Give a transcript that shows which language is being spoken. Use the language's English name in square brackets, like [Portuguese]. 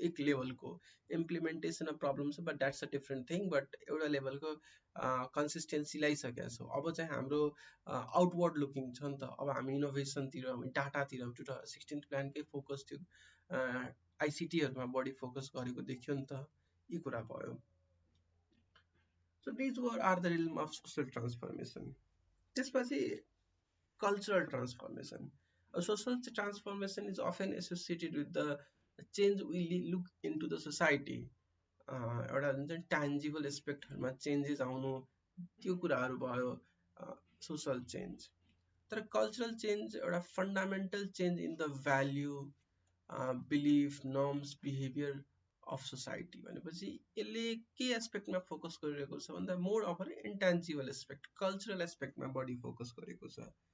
[Nepali] एक लेभलको implementation problem छ, [English] but that's a different thing, [Nepali] but एउटा लेभलको कन्सिस्टेन्सी ल्याइसकेका छौँ। अब चाहिँ हाम्रो आउटवर्ड लुकिङ छ नि त, अब हामी इनोभेसनतिर, हामी डाटातिर, 2016 प्लानकै फोकस थियो, आइसिटीहरूमा बढी फोकस गरेको देखियो नि त, यी कुरा भयो। [English] So these are the realm of social transformation. [Nepali] त्यसपछि [English] cultural transformation. A social transformation is often associated with the change we look into the society. [Nepali] एउटा हुन्छ नि ट्यान्जिबल एस्पेक्टहरूमा चेन्जेस आउनु, त्यो कुराहरू भयो सोसल चेन्ज। तर कल्चरल चेन्ज एउटा [English] fundamental change in the value, belief, norms, behaviour of society [Nepali] भनेपछि यसले के एस्पेक्टमा फोकस गरिरहेको छ भन्दा [English] more of intangible aspect, [Nepali] cultural एस्पेक्टमा बढी फोकस गरेको छ।